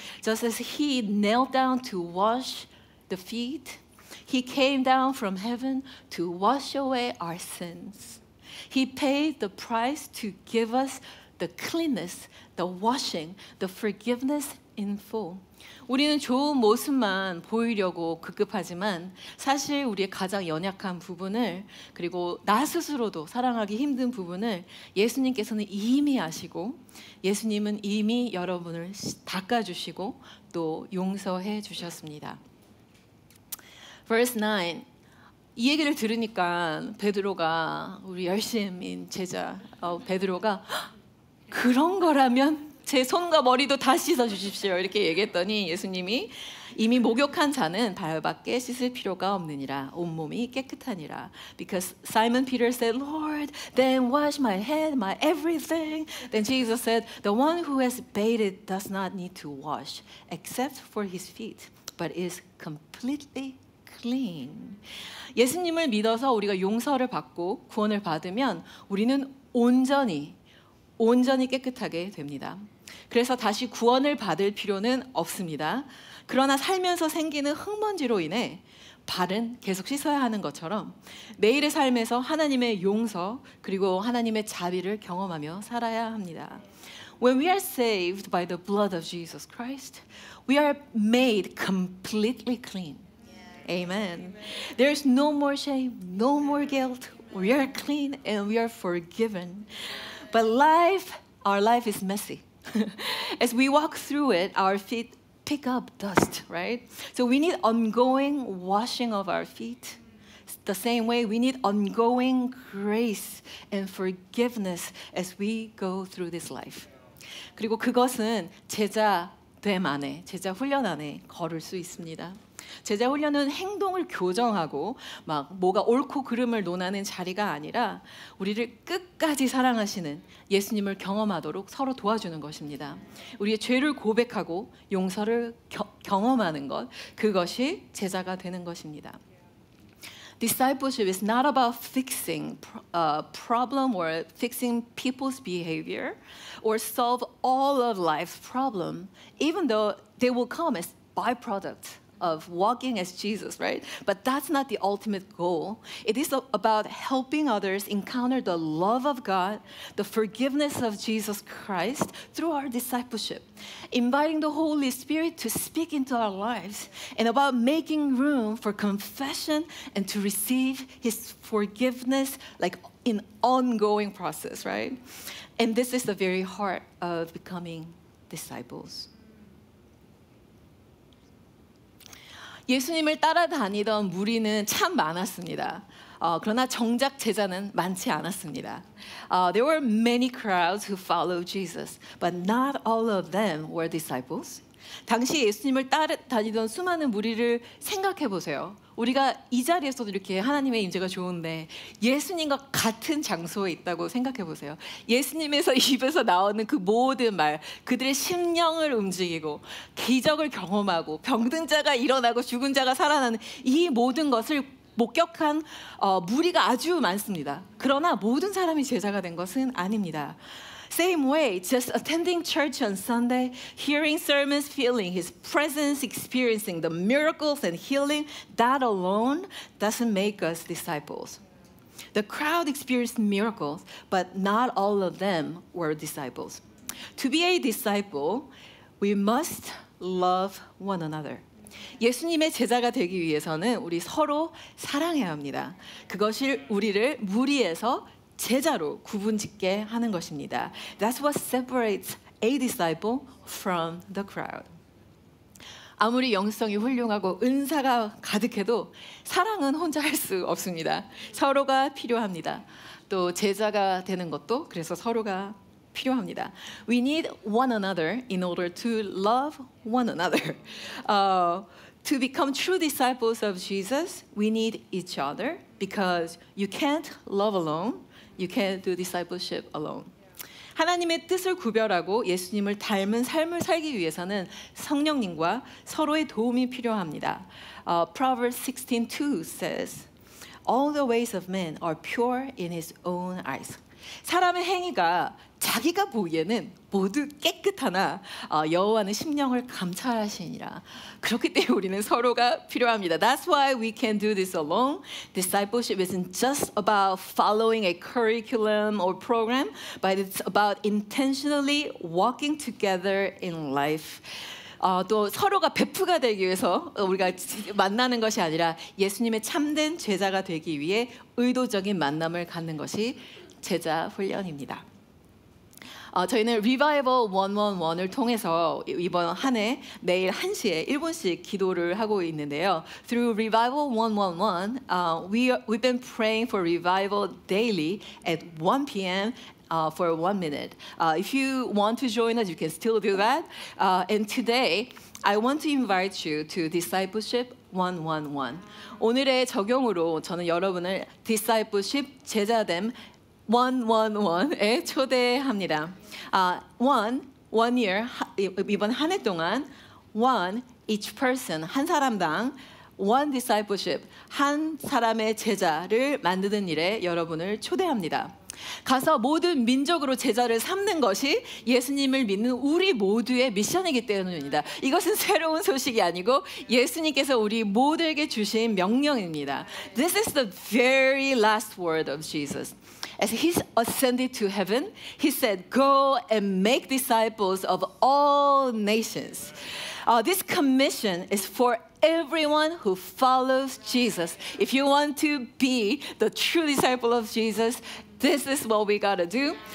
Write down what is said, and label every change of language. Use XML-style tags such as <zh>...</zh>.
<en>Just as He knelt down to wash the feet, He came down from heaven to wash away our sins. He paid the price to give us the cleanness, the washing, the forgiveness in full.</en> <ko>우리는 좋은 모습만 보이려고 급급하지만 사실 우리의 가장 연약한 부분을 그리고 나 스스로도 사랑하기 힘든 부분을 예수님께서는 이미 아시고 예수님은 이미 여러분을 닦아주시고 또 용서해 주셨습니다.</ko> <en>Verse 9.</en> <ko>이 얘기를 들으니까 베드로가 우리 열심인 제자 베드로가 그런 거라면 제 손과 머리도 다 씻어 주십시오 이렇게 얘기했더니 예수님이 이미 목욕한 자는 발밖에 씻을 필요가 없느니라 온몸이 깨끗하니라.</ko> <en>Because Simon Peter said, Lord, then wash my head, my everything. Then Jesus said, the one who has bathed does not need to wash except for his feet, but is completely clean.</en> <ko>예수님을 믿어서 우리가 용서를 받고 구원을 받으면 우리는 온전히 깨끗하게 됩니다. 그래서 다시 구원을 받을 필요는 없습니다. 그러나 살면서 생기는 흙먼지로 인해 발은 계속 씻어야 하는 것처럼 매일의 삶에서 하나님의 용서 그리고 하나님의 자비를 경험하며 살아야 합니다.</ko> <en>When we are saved by the blood of Jesus Christ, we are made completely clean. Amen. There's no more shame, no more guilt. We are clean and we are forgiven. But our life is messy. As we walk through it, our feet pick up dust, right? So we need ongoing washing of our feet. The same way we need ongoing grace and forgiveness as we go through this life.</en> <ko>그리고 그것은 제자됨 안에, 제자 훈련 안에 걸을 수 있습니다. 제자 훈련은 행동을 교정하고 막 뭐가 옳고 그름을 논하는 자리가 아니라 우리를 끝까지 사랑하시는 예수님을 경험하도록 서로 도와주는 것입니다. 우리의 죄를 고백하고 용서를 경험하는 것, 그것이 제자가 되는 것입니다.</ko> <en>Discipleship is not about fixing a problem or fixing people's behavior or solve all of life's problems, even though they will come as byproducts of walking as Jesus, right? But that's not the ultimate goal. It is about helping others encounter the love of God, the forgiveness of Jesus Christ through our discipleship, inviting the Holy Spirit to speak into our lives, and about making room for confession and to receive His forgiveness like in ongoing process, right? And this is the very heart of becoming disciples.</en> <ko>예수님을 따라다니던 무리는 참 많았습니다. 그러나 정작 제자는 많지 않았습니다.</ko> <en>There were many crowds who followed Jesus, but not all of them were disciples.</en> <ko>당시 예수님을 따라다니던 수많은 무리를 생각해 보세요. 우리가 이 자리에서도 이렇게 하나님의 임재가 좋은데 예수님과 같은 장소에 있다고 생각해 보세요. 예수님에서 입에서 나오는 그 모든 말, 그들의 심령을 움직이고 기적을 경험하고 병든 자가 일어나고 죽은 자가 살아나는 이 모든 것을 목격한 무리가 아주 많습니다. 그러나 모든 사람이 제자가 된 것은 아닙니다.</ko> <en>Same way, just attending church on Sunday, hearing sermons, feeling His presence, experiencing the miracles and healing, that alone doesn't make us disciples. The crowd experienced miracles, but not all of them were disciples. To be a disciple, we must love one another.</en> <ko>예수님의 제자가 되기 위해서는 우리 서로 사랑해야 합니다. 그것이 우리를 무리에서 제자로 구분짓게 하는 것입니다.</ko> <en>That's what separates a disciple from the crowd.</en> <ko>아무리 영성이 훌륭하고 은사가 가득해도 사랑은 혼자 할 수 없습니다. 서로가 필요합니다. 또 제자가 되는 것도 그래서 서로가 필요합니다.</ko> <en>We need one another in order to love one another. To become true disciples of Jesus, we need each other because you can't love alone, you can't do discipleship alone.</en> <ko>하나님의 뜻을 구별하고 예수님을 닮은 삶을 살기 위해서는 성령님과 서로의 도움이 필요합니다.</ko> <en>Proverbs 16:2 says, All the ways of man are pure in his own eyes.</en> <ko>사람의 행위가 자기가 보기에는 모두 깨끗하나 여호와는 심령을 감찰하시니라. 그렇기 때문에 우리는 서로가 필요합니다.</ko> <en>That's why we can't do this alone. Discipleship isn't just about following a curriculum or program, but it's about intentionally walking together in life.</en> <ko>또 서로가 베프가 되기 위해서 우리가 만나는 것이 아니라 예수님의 참된 제자가 되기 위해 의도적인 만남을 갖는 것이 제자 훈련입니다. 저희는 Revival 111을 통해서 이번 한 해 매일 1시에 1분씩 기도를 하고 있는데요.</ko> <en>Through Revival 111, we've been praying for revival daily at 1 p.m. For 1 minute. If you want to join us, you can still do that. And today, I want to invite you to Discipleship 111.</en> <ko>오늘의 적용으로 저는 여러분을 Discipleship 제자됨 111에 초대합니다.</ko> <en>One year,</en> <ko>이번 한 해 동안</ko> <en>one each person,</en> <ko>한 사람당</ko> <en>one discipleship,</en> <ko>한 사람의 제자를 만드는 일에 여러분을 초대합니다. 가서 모든 민족으로 제자를 삼는 것이 예수님을 믿는 우리 모두의 미션이기 때문입니다. 이것은 새로운 소식이 아니고 예수님께서 우리 모두에게 주신 명령입니다.</ko> <en>This is the very last word of Jesus. As he ascended to heaven, he said, "Go and make disciples of all nations." This commission is for everyone who follows Jesus. If you want to be the true disciple of Jesus, this is what we gotta do.</en>